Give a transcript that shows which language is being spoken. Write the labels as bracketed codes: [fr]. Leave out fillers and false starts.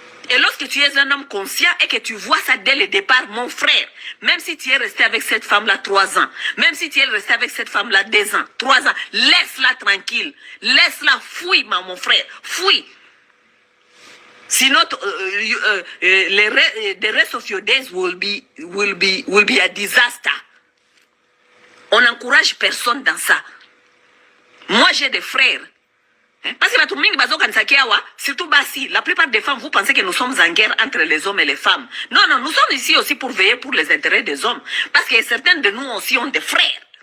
[fr] Et lorsque tu es un homme conscient et que tu vois ça dès le départ, mon frère, même si tu es resté avec cette femme-là 3 ans, même si tu es resté avec cette femme-là 2 ans, 3 ans, laisse-la tranquille. Laisse-la, fouille, mon frère, fouille. Sinon, [en] the rest of your days will be a disaster. [fr] On n'encourage personne dans ça. Moi, j'ai des frères. Parce que surtout la plupart des femmes, vous pensez que nous sommes en guerre entre les hommes et les femmes. Non, nous sommes ici aussi pour veiller pour les intérêts des hommes. Parce que certains de nous aussi ont des frères.